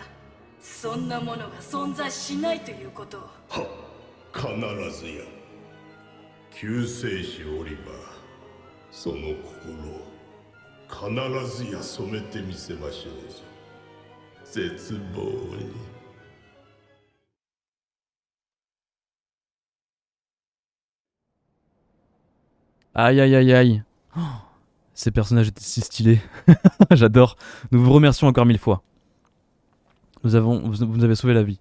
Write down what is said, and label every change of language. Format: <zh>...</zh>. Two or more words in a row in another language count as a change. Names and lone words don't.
<ja>そんなものが存在しないということを。はっ、必ずや。救世主おりばその心必ずや染めてみせましょうぞ。絶望に。</ja> <fr>Aïe aïe aïe aïe. Oh, ces personnages étaient si stylés. J'adore. Nous vous remercions encore 1000 fois. Vous nous avez sauvé la vie.</fr>